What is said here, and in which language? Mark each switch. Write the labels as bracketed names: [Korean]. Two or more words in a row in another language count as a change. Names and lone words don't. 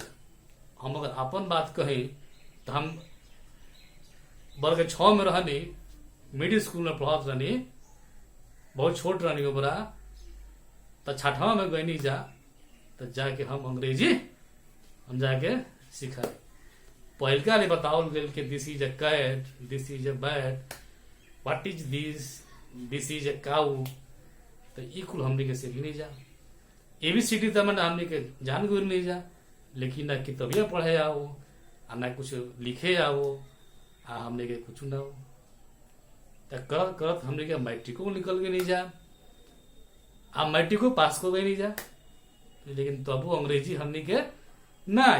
[Bhojpuri] हम अगर अपन बात कही तो हम वर्ग 6 में रहनी, [English] middle school [Bhojpuri] में पढ़त रहनी, बहुत छोट रहनी, ओकरा तो छठवा में गई जा तो जाके हम अंग्रेजी हम जाके सिखाए। पहलका ने बताओल गेल कि [English] this is a cat, this is a bat, what is this is a cow. [Bhojpuri] तो ई कुल हमने के सीख नहीं जा। ABCD तो मैंने हमने के जान गुर नहीं जा, लेकिन ना किताबिया पढ़े आओ आ ना कुछ लिखे आओ आ हमने के कुछ ना हो। तो करत करत हमने के मैट्रिको निकल के नहीं जा, आ मैट्रिको पास को गए नहीं जा, लेकिन तबू अंग्रेजी हमने के ना आई।